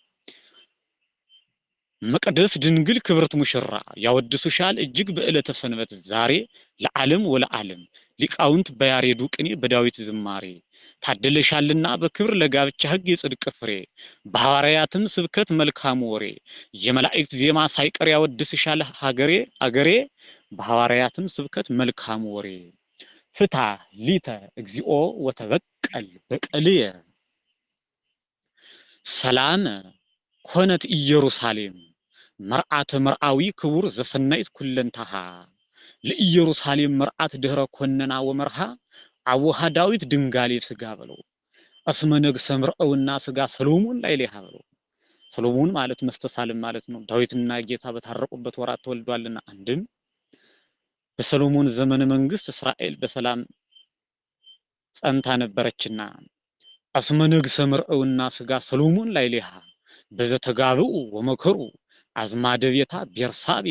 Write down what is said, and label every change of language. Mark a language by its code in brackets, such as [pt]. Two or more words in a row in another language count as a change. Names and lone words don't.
[am] መቅደስ ድንግል ክብርት ሙሽራ ያወድሱሻል እጅግ በዕለተ ሰንበት ዛሬ ለዓለም ወለዓለም ሊቃውንት በያሬዱ ቅኔ በዳዊት ዝማሬ ታድለሻልና በክብር ለጋብቻ ሕግ የጽድቅ ፍሬ በሐዋርያትም ስብከት መልካሙ ወሬ የመላእክት ዜማ ሳይቀር ያወድስሻል ሀገሬ አገሬ በሐዋርያትም ስብከት መልካሙ ወሬ [gez] ፍታ ሊተ እግዚኦ ወተበቀል በቀልየ ሰላም ኮነት ኢየሩሳሌም መርዓተ መርዓዊ ክቡር ዘሰናይት ኩለንታሃ ለኢየሩሳሌም መርዓት ድህረ ኮነና ወመርሃ አቡሃ ዳዊት ድንጋሌ ስጋ በለው እስመ ነገሰ ምርዓውና ስጋ ሰሎሞን ላይ [am] ሊሃ በለው ሰሎሞን ማለት መስተሳልም ማለት ነው። ዳዊትና ጌታ በታረቁበት ወራት ተወልዷልና አንድም በሰሎሞን ዘመነ መንግስት እስራኤል በሰላም ጸንታ ነበረችና [gez] እስመ ነገሰ ምርዓውና ስጋ ሰሎሞን ላይ ሊሃ በዘተጋብኡ ወመከሩ አዝማደ ቤታ ቤርሳቤህ